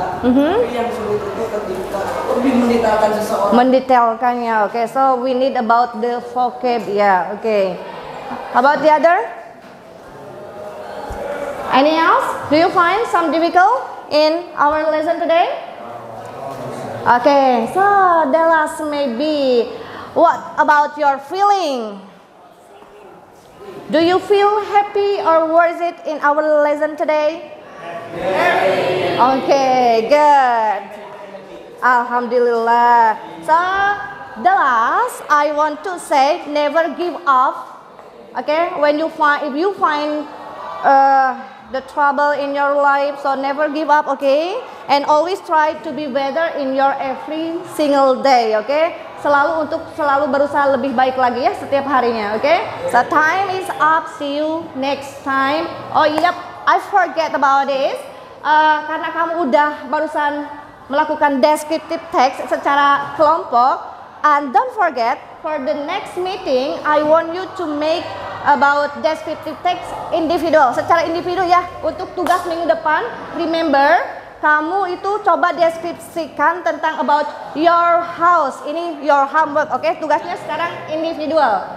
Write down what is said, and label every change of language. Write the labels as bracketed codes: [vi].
[id] Tapi yang sulit itu ketika lebih mendetailkan seseorang. Mendetailkannya. [en] Okay, so we need about the vocab. Yeah, okay. How about the other? Any else? Do you find some difficult in our lesson today? Okay, so the last maybe, what about your feeling? Do you feel happy or worth it in our lesson today? Happy. Okay, good. Alhamdulillah. So the last, I want to say, never give up. Okay, when you find, if you find the trouble in your life, so never give up. Okay, and always try to be better in your every single day. [id] Okay, selalu berusaha lebih baik lagi ya setiap harinya. [en] Okay, so time is up. See you next time. Oh yep, I forget about this. [id] Karena kamu udah barusan melakukan descriptive text secara kelompok. [en] And don't forget, for the next meeting, I want you to make about descriptive text individual, [id] secara individu ya. Untuk tugas minggu depan, [en] remember, [id] kamu itu coba deskripsikan tentang [en] about your house. [id] Ini [en] your homework, [id] oke? Tugasnya sekarang individual.